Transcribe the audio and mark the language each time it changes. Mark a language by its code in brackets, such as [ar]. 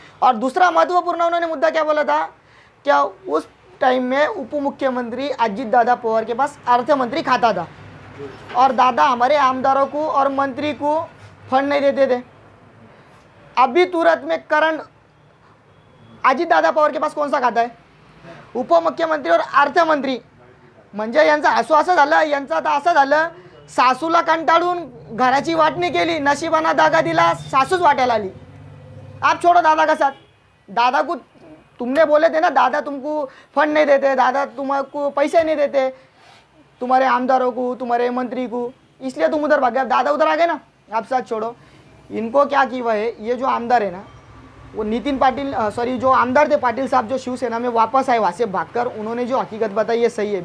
[hi] और दूसरा महत्वपूर्ण उन्होंने मुद्दा क्या बोला था, क्या उस टाइम में उप मुख्यमंत्री अजित दादा पवार के पास अर्थ मंत्री खाता था और दादा हमारे आमदारों को और मंत्री को फंड नहीं देते थे। अभी तुरंत में करंट अजित दादा पवार के पास कौन सा खाता है? उपमुख्यमंत्री और अर्थमंत्री। [mr] म्हणजे यांचा हसू असं झालं, यांचा आता असं झालं, सासूला कंटाळून घराची वाटणी केली, नशिबाना दागा दिला, सासूच वाट्याला आली। [hi] आप छोड़ो दादा का साथ, दादा को तुमने बोले थे ना, दादा तुमको फंड नहीं देते, दादा तुमको पैसे नहीं देते, तुम्हारे आमदारों को, तुम्हारे मंत्री को, इसलिए तुम उधर भाग गए। दादा उधर आ गए ना, आप साथ छोड़ो। इनको क्या की हुआ है, ये जो आमदार है ना, वो नितिन पाटिल, सॉरी, जो आमदार थे पाटिल साहब, जो शिवसेना में वापस आए वहाँ से भागकर, उन्होंने जो हकीकत बताई ये सही है।